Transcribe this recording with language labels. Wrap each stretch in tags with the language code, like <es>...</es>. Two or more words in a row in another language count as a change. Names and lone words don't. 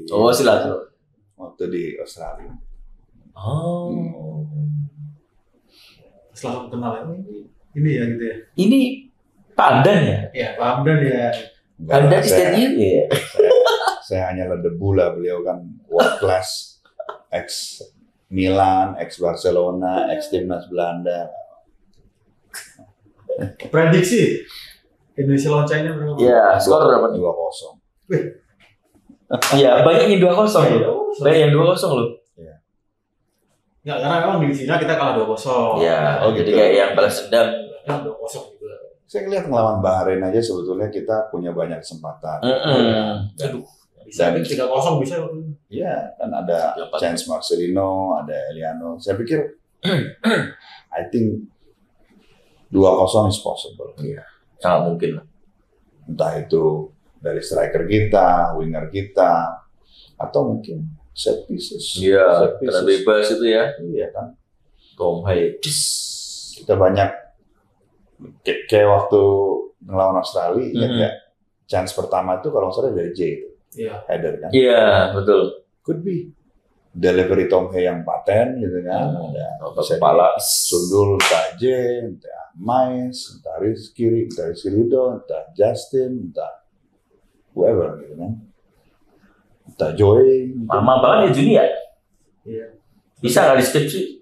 <id>Oh, silaturahmi. Waktu di Australia. Oh. langsung kenal ini ya gitu ya. Ini Pak Hamdan ya? Ya, Pak Hamdan ya. Hamdan Stadium ya. Saya hanyalah debu lah, beliau kan</id> <en>world class,</en> <id>ex Milan, ex Barcelona, ex timnas Belanda. Prediksi Indonesia lawan China berapa? Ya, skor berapa nih? 2-0. Iya, banyak yang 2-0 loh. Banyak yang 2-0 loh. Ya, karena memang di Cina kita kalah 2-0. Iya, Oh, jadi gitu. kayak yang balas dendam. Kan 2-0 juga. Saya ngeliat ngelawan Bahrain aja sebetulnya kita punya banyak kesempatan. Aduh, bisa 3-0 bisa. Iya, kan ada Chance Marcelino, ada Eliano. Saya pikir,</id> <en>I think 2-0 is possible.</en> <id>Iya, sangat mungkin. Entah itu dari striker kita, winger kita, atau mungkin</id> <en>set pieces.</en> <id>Iya,</id> <en>Set pieces.</en> <id>karena bebas itu ya. Iya kan. Tom Hai. Kita banyak kayak waktu ngelawan Australia, kan ya. Chance pertama itu kalau nggak salah dari J itu. Iya. Header kan. Iya, betul.</id> <en>Could be.</en> <id>Delivery Tom Hay yang paten gitu kan. Ada bisa Kepala. sundul entah J, entah Mais, entah Rizky Ridho, entah Justin, entah whoever gitu kan. Entah Joey. Lama banget ya Juni ya? Iya. Bisa nggak di skip sih?</id>